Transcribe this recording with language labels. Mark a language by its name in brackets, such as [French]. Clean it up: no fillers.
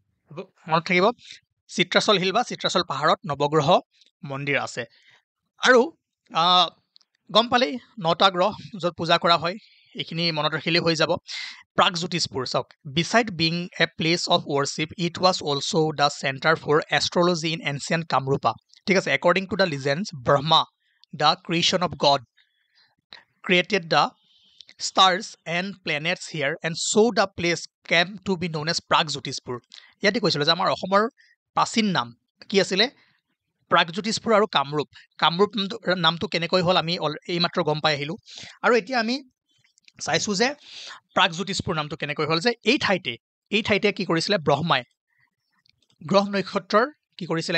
[Assamese] মনত থাকিব চিত্ৰাচল হিল বা চিত্ৰাচল পাহাৰত নৱগ্ৰহ মন্দিৰ আছে। আৰু গম পালেই 9টা গ্ৰহ য'ত পূজা কৰা হয় এইখিনি মনত ৰাখিলেই হৈ যাব। প্ৰাগজ্যোতিষপুৰ চাওক, [English] Beside being a place of worship it was also' the centre for astrology in ancient Kamarupa. [Assamese] ঠিক আছে, [English] According to the legends Brahma the creation of god created the stars and planets here and so the place came to be known as Pragjyotishpur. [Assamese] ইয়াতে কৈছিলোঁ যে আমাৰ অসমৰ প্ৰাচীন নাম কি আছিলে? প্ৰাগজ্যোতিষপুৰ আৰু কামৰূপ। কামৰূপ নামটো কেনেকৈ হ'ল আমি এইমাত্ৰ গম পাই আহিলোঁ। আৰু এতিয়া আমি চাইছোঁ যে প্ৰাগজ্যোতিষপুৰ নামটো কেনেকৈ হ'ল, যে এই ঠাইতে কি কৰিছিলে? ব্ৰহ্মাই গ্ৰহ নক্ষত্ৰৰ কি কৰিছিলে?